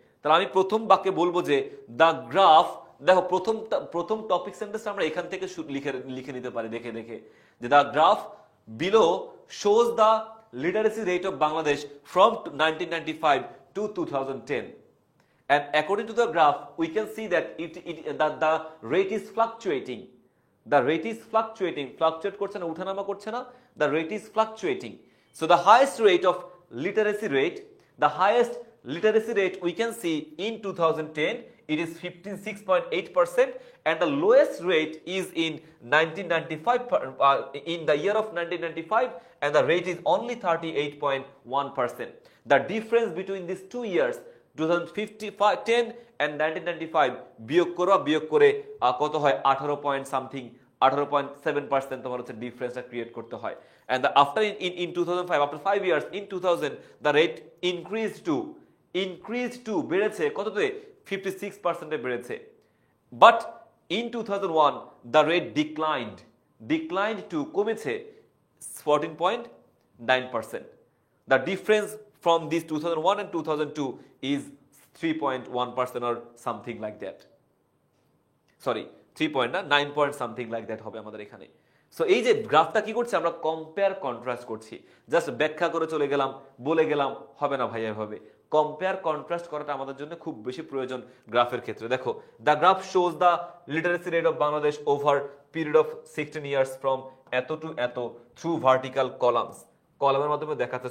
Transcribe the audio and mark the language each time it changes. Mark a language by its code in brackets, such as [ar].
[bn] তাহলে আমি প্রথম বাক্যে বলবো যে [en] the graph, [bn] দেখো প্রথম টপিক সেন্টেন্স আমরা এখান থেকে লিখে নিতে পারি দেখে দেখে, [en] যে the graph below shows the literacy rate of Bangladesh from 1995 to 2010, and according to the graph we can see that that the rate is fluctuating. The rate is fluctuating, fluctuate [bn] করছে না, উঠানামা করছে না, [en] the rate is fluctuating. So the highest rate of literacy rate, the highest literacy rate we can see in 2010, it is 56.8%, and the lowest rate is in 1995, in the year of 1995, and the rate is only 38.1%. The difference between these 2 years, 2010 and 1995, [bn] বিয়োগ করে কত হয় 18 point something, 18.7% তোমার হচ্ছে ডিফারেন্সটা create করতে হয়। [en] and after in 2005, after 5 years, in 2000 the rate increased to [bn] বেড়েছে কততে 56% এ বেড়েছে। [en] but in 2001 the rate declined to কমেছে 14.9%. the difference from this 2001 and 2002 is 3.1% or something like that. Sorry, 3 point না, 9 point something like that [bn] হবে আমাদের এখানে। So এই যে গ্রাফটা কি করছে, আমরা কম্পেয়ার কন্ট্রাস্ট করছি। জাস্ট ব্যাখ্যা করে চলে গেলাম, বলে গেলাম হবে না ভাইয়া এভাবে। কম্পেয়ার কন্ট্রাস্ট করাটা আমাদের জন্য খুব বেশি প্রয়োজন গ্রাফের ক্ষেত্রে। [en] দেখো, the graph shows the literacy rate of Bangladesh over period of 16 years from এত to এত through [bn] ভার্টিক্যাল কলামের মাধ্যমে দেখাচ্ছে।